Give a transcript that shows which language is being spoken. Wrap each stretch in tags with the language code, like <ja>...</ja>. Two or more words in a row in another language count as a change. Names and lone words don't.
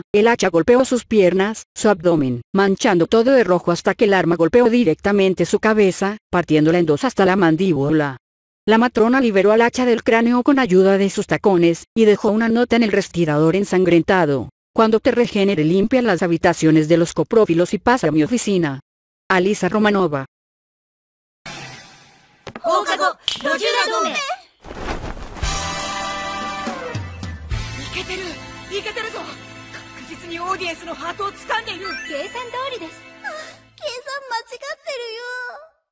<es>El hacha golpeó sus piernas, su abdomen, manchando todo de rojo hasta que el arma golpeó directamente su cabeza, partiéndola en dos hasta la mandíbula. La matrona liberó al hacha del cráneo con ayuda de sus tacones, y dejó una nota en el respirador ensangrentado. Cuando te regenere, limpia las habitaciones de los coprófilos y pasa a mi oficina. Alisa Romanova.</es> <ja>放課後路地裏同盟いけてるぞ確実にオーディエンスのハートを掴んでいる計算通りです計算間違ってるよ</ja>